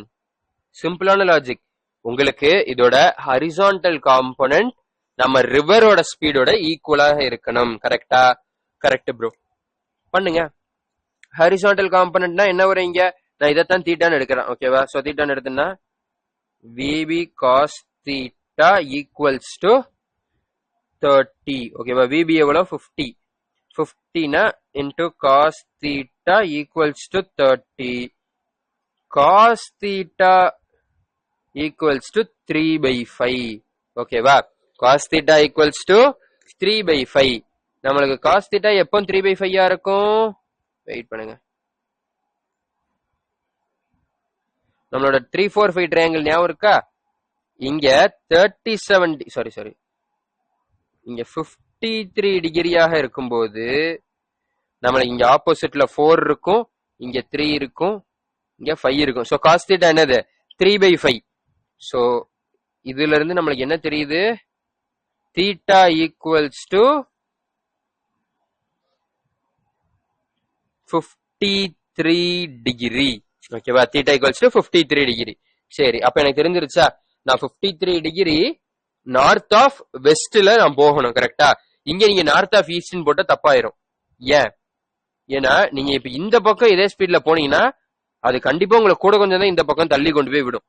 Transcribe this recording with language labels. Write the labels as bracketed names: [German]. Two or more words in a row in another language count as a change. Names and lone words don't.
[English] simpleஆன logic. [Tamil] உங்களுக்கு இதோட [English] horizontal component [Tamil] நம்ம ரிவரோட ஸ்பீடோட ஈக்குவலாக இருக்கணும். கரெக்டா? [English] correct bro. [Tamil] பண்ணுங்க. [English] horizontal componentனா [Tamil] என்ன வரும்? இங்க நான் இதைத்தான் தீட்டான்னு எடுக்கிறேன். ஓகேவா? சோ தீட்டான்னு எடுத்தேன்னா [English] VB cos theta equals to 30. [Tamil] ஓகேவா? VB எவ்வளோ? 50. [English] 50 into cos theta equals to 30. Cos theta equals to 3/5. ஓகேவா? Cos theta equals to 3/5. [Tamil] நம்மளுக்கு [English] cos theta [Tamil] எப்போ 3/5 இருக்கும்? வெயிட் பண்ணுங்க. நம்மளோட 3-4-5 ட்ரையாங்கிள் ஞாபகம் இருக்கா? இங்க 37 சாரி இங்க 53 டிகிரியாக இருக்கும்போது நம்மளுக்கு இங்க ஆப்போசிட்ல 4 இருக்கும், இங்க 3 இருக்கும், இங்க 5 இருக்கும். சோ [English] cos theta [Tamil] என்னது? 3/5. சோ இதுல இருந்து நம்மளுக்கு என்ன தெரியுது? [English] theta equals to 53 டிகிரி. ஓகேவா? theta equals to 53 degree. [Tamil] சரி, அப்ப எனக்கு தெரிஞ்சிருச்சா? நான் [English] 53 degree north of westல [Tamil] நான் போகணும். கரெக்டா? இங்க நீங்க [English] north of eastனு [Tamil] போட்டா தப்பாயிரும். ஏன்? ஏன்னா நீங்க இப்ப இந்த பக்கம் இதே ஸ்பீட்ல போனீங்கன்னா அது கண்டிப்பா உங்களை கூட கொஞ்சம் தான் இந்த பக்கம் தள்ளி கொண்டு போய் விடும்.